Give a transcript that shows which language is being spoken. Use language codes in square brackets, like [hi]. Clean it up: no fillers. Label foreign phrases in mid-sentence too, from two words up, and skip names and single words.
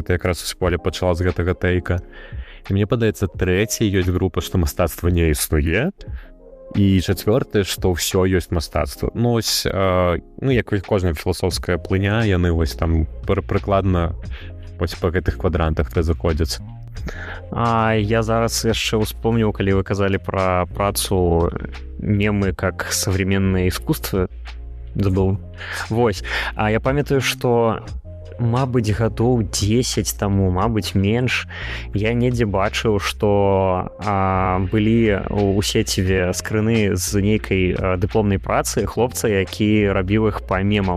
[be] Ты якраз у школе пачала з гэтага тэйка. І мне падаецца, трэцяя ёсць група, што мастацтва не існуе, і чацвёртае, што ўсё ёсць мастацтва. Ну, ось, як кожная філасофская плыня, яны вось там прыкладна вось па гэтых квадрантах разыходзяцца. Я зараз яшчэ успомніў, калі вы казалі пра працу мемы [ru] как современное искусство, забыл. [be] Вось. А я памятаю, што мабыць, гадоў 10 таму, мабыць, менш, я недзе бачыў, што былі у сеціве скрыны з нейкай дыпломнай працы хлопца, які рабіў іх па мемам.